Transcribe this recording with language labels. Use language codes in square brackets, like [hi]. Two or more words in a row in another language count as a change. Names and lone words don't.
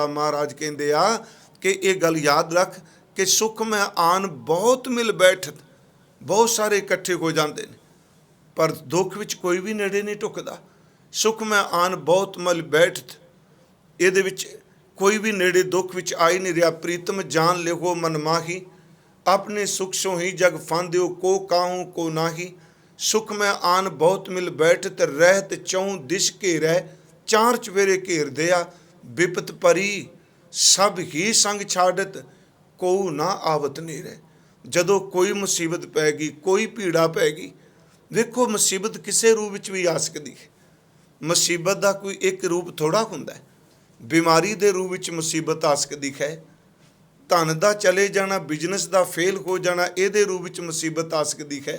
[pa] ਮਹਾਰਾਜ ਕਹਿੰਦੇ ਆ ਕਿ ਇਹ ਗੱਲ ਯਾਦ ਰੱਖ ਕਿ ਸੁੱਖ ਮੈਂ ਆਨ ਬਹੁਤ ਮਿਲ ਬੈਠਤ, ਬਹੁਤ ਸਾਰੇ ਇਕੱਠੇ ਹੋ ਜਾਂਦੇ ਨੇ, ਪਰ ਦੁੱਖ ਵਿੱਚ ਕੋਈ ਵੀ ਨੇੜੇ ਨਹੀਂ ਢੁਕਦਾ। ਸੁੱਖ ਮੈਂ ਆਨ ਬਹੁਤ ਮਿਲ ਬੈਠਤ, ਇਹਦੇ ਵਿੱਚ ਕੋਈ ਵੀ ਨੇੜੇ ਦੁੱਖ ਵਿੱਚ ਆ ਹੀ ਨਹੀਂ ਰਿਹਾ। ਪ੍ਰੀਤਮ ਜਾਨ ਲਿਓ ਮਨ ਮਾਹੀ, ਅਪਨੇ ਸੁਖ ਸੋ ਹੀ ਜਗ ਫਾਂਦਿਓ, ਕੋ ਕਾਹੂੰ ਕੋ ਨਾਹੀ। ਸੁਖ ਮੇਂ ਆਨ ਬਹੁਤ ਮਿਲ ਬੈਠਤ, ਰਹਤ ਚੌਂ ਦਿਸ਼ ਘੇਰੈ। ਚਾਰ ਚੁਫੇਰੇ ਘੇਰ ਦਿਆ, ਵਿਪਤ ਪਰੀ ਸਬ ਹੀ ਸੰਗ ਛਾੜਤ, ਕੋਊ ਨਾ ਆਵਤ ਨੇਰੈ। ਜਦੋਂ ਕੋਈ ਮੁਸੀਬਤ ਪੈ ਗਈ, ਕੋਈ ਪੀੜਾ ਪੈ ਗਈ, ਵੇਖੋ ਮੁਸੀਬਤ ਕਿਸੇ ਰੂਪ ਵਿੱਚ ਵੀ ਆ ਸਕਦੀ ਹੈ। ਮੁਸੀਬਤ ਦਾ ਕੋਈ ਇੱਕ ਰੂਪ ਥੋੜਾ ਹੁੰਦਾ ਹੈ। ਬਿਮਾਰੀ ਦੇ ਰੂਪ ਵਿੱਚ ਮੁਸੀਬਤ ਆ ਸਕਦੀ ਹੈ। ਧਨ ਦਾ ਚਲੇ ਜਾਣਾ, ਬਿਜ਼ਨਸ ਦਾ ਫੇਲ ਹੋ ਜਾਣਾ, ਇਹਦੇ ਰੂਪ ਵਿੱਚ ਮੁਸੀਬਤ ਆ ਸਕਦੀ ਹੈ।